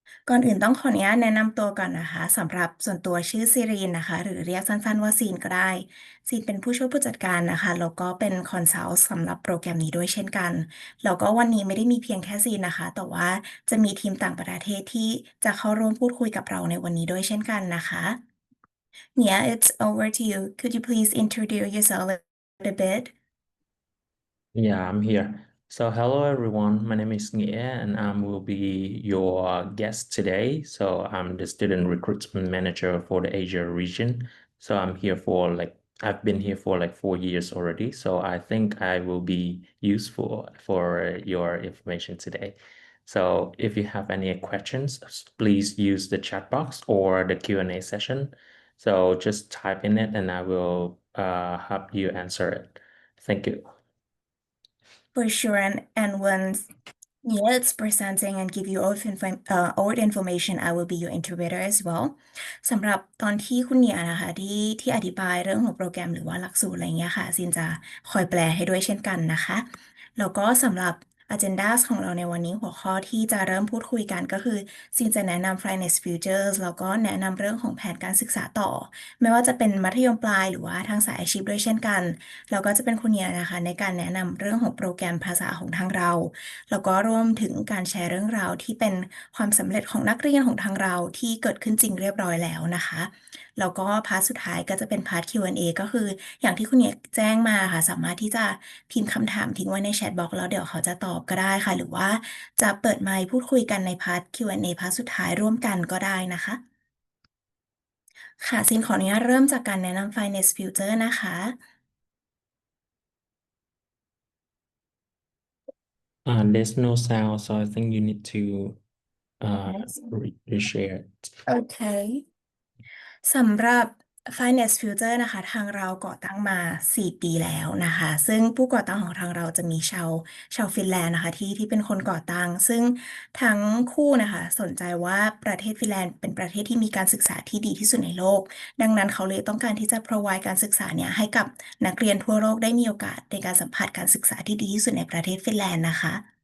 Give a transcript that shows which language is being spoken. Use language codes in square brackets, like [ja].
[th] ก่อนอื่นต้องขออนุญาตแนะนำตัวก่อนนะคะสำหรับส่วนตัวชื่อซีรีนนะคะหรือเรียกสั้นๆว่าซีนก็ได้ซีนเป็นผู้ช่วยผู้จัดการนะคะแล้วก็เป็นคอนซัลท์สำหรับโปรแกรมนี้ด้วยเช่นกันแล้วก็วันนี้ไม่ได้มีเพียงแค่ซีนนะคะแต่ว่าจะมีทีมต่างประเทศที่จะเข้าร่วมพูดคุยกับเราในวันนี้ด้วยเช่นกันนะคะ [en] Yeah, it's over to you. Could you please introduce yourself a little bit? Yeah, I'm here. So hello everyone, my name is Nghia and I will be your guest today. So I'm the student recruitment manager for the Asia region. So I've been here for like 4 years already. So I think I will be useful for your information today. So if you have any questions, please use the chat box or the Q&A session. So just type in it and I will help you answer it. Thank you. For sure, and once yeah, it's presenting and give you all the information. I will be your interpreter as well. [th] สำหรับตอนที่คุณเนี่ยนะคะที่อธิบายเรื่องของโปรแกรมหรือว่าหลักสูตรอะไรเงี้ยค่ะซินจะคอยแปลให้ด้วยเช่นกันนะคะแล้วก็สำหรับ agenda ของเราในวันนี้หัวข้อที่จะเริ่มพูดคุยกันก็คือซินจะแนะนำ Finnish Futures แล้วก็แนะนำเรื่องของแผนการศึกษาต่อไม่ว่าจะเป็นมัธยมปลายหรือว่าทางสายอาชีพด้วยเช่นกันแล้วก็จะเป็นคุณเนี่ยนะคะในการแนะนำเรื่องของโปรแกรมภาษาของทางเรา แล้วก็รวมถึงการแชร์เรื่องราวที่เป็นความสำเร็จของนักเรียนของทางเราที่เกิดขึ้นจริงเรียบร้อยแล้วนะคะแล้วก็พาร์ทสุดท้ายก็จะเป็นพาร์ท Q&A ก็คืออย่างที่คุณเนี่ยแจ้งมาค่ะสามารถที่จะพิมพ์คำถามทิ้งไว้ในแชทบ็อกซ์แล้วเดี๋ยวเขาจะตอบก็ได้ค่ะหรือว่าจะเปิดไมค์พูดคุยกันในพาร์ท Q&A พาร์ทสุดท้ายร่วมกันก็ได้นะคะค่ะซินขออนุญาตเริ่มจากการแนะนำ Finance Future นะคะ [en] There's no sound, so I think you need to reshare it. Okay. [th] สำหรับ Finance Future นะคะทางเราก่อตั้งมา4 ปีแล้วนะคะซึ่งผู้ก่อตั้งของทางเราจะมีชาวฟินแลนด์นะคะที่เป็นคนก่อตั้งซึ่งทั้งคู่นะคะสนใจว่าประเทศฟินแลนด์เป็นประเทศที่มีการศึกษาที่ดีที่สุดในโลกดังนั้นเขาเลยต้องการที่จะ provide การศึกษาเนี่ยให้กับนักเรียนทั่วโลกได้มีโอกาสในการสัมผัสการศึกษาที่ดีที่สุดในประเทศฟินแลนด์นะคะ